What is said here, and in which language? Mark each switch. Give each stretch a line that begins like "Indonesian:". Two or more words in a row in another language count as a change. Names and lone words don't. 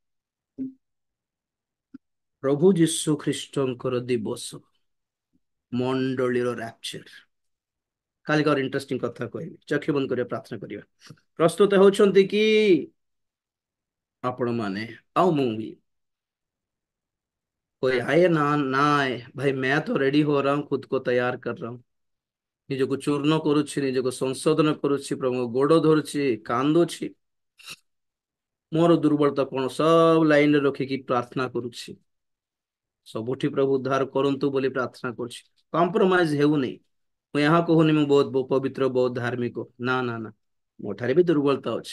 Odia: ପ୍ରଭୁ ଯୀଶୁ ଖ୍ରୀଷ୍ଟଙ୍କର ଦିବସ, ମଣ୍ଡଳୀର ରାପଚର। କାଲି ଗୋଟେ ଇଣ୍ଟରେଷ୍ଟିଂ କଥା କହିବି, ଚକ୍ଷୁ ବନ୍ଦ କରିବା, ପ୍ରାର୍ଥନା କରିବା। ପ୍ରସ୍ତୁତ ହେଉଛନ୍ତି କି ଆପଣ ମାନେ? ଆଉ ମୁଁ
Hindi: भी कोई आए ना ना आए भाई, मैं तो रेडी हो रहा हूँ, खुद को तैयार कर रहा हूँ।
Odia: ନିଜକୁ ଚୂର୍ଣ୍ଣ କରୁଛି, ନିଜକୁ ସଂଶୋଧନ କରୁଛି, ପ୍ରଭୁ ଗୋଡ ଧରୁଛି, କାନ୍ଦୁଛି, ମୋର ଦୁର୍ବଳତା କଣ ସବୁ ଲାଇନରେ ରଖିକି ପ୍ରାର୍ଥନା କରୁଛି। ସବୁଠି ପ୍ରଭୁ ଉଦ୍ଧାର କରନ୍ତୁ ବୋଲି ପ୍ରାର୍ଥନା କରୁଛି। କମ୍ପ୍ରୋମାଇଜ ହେଉନି। ମୁଁ ଏହା କହୁନି ମୁଁ ବହୁତ ପବିତ୍ର, ବହୁତ ଧାର୍ମିକ, ନା ନା ନା, ମୋ ଠାରେ ବି ଦୁର୍ବଳତା ଅଛି।